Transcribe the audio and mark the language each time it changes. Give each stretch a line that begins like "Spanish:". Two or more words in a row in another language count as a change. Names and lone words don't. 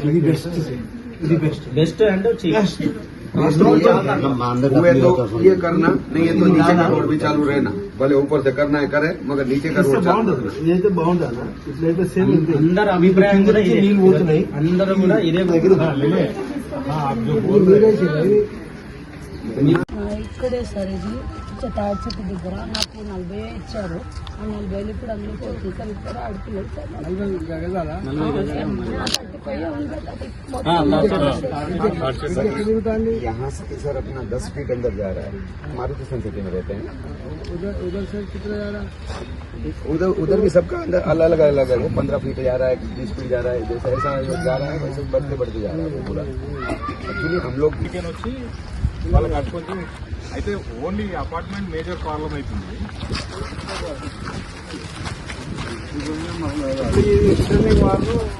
Telugu: బెస్ట్ అంటే
Hindi: ये करना नहीं है तो नीचे का रोड भी चालू रहना, भले ऊपर से करना है करे मगर नीचे का रोड
Telugu: అందరు అభిప్రాయం కూడా అందరూ కూడా ఇదే ఇక్కడే సార్ ఇది తాడి చెట్టు దగ్గర నాకు 40 ఇచ్చారు. ఆ 40 ఇప్పుడు అన్ని పోతుంది ఇక్కడ అడుపులేదు సార్.
Hindi: यहाँ से सर अपना 10 फीट अंदर जा रहा है. मारुति संस्कृति में रहते हैं. उधर सर कितना जा रहा है? उधर भी सबका अंदर अलग अलग है. वो 15 फीट जा रहा है, 20 फीट जा रहा है. जैसा ऐसा जा रहा है वैसे बढ़ते बढ़ते जा रहा है पूरा. एक्चुअली हम लोग
Telugu: వచ్చి వాళ్ళకి కట్టుకొచ్చి అయితే
English: only apartment major problem
Telugu: అవుతుంది. వాళ్ళు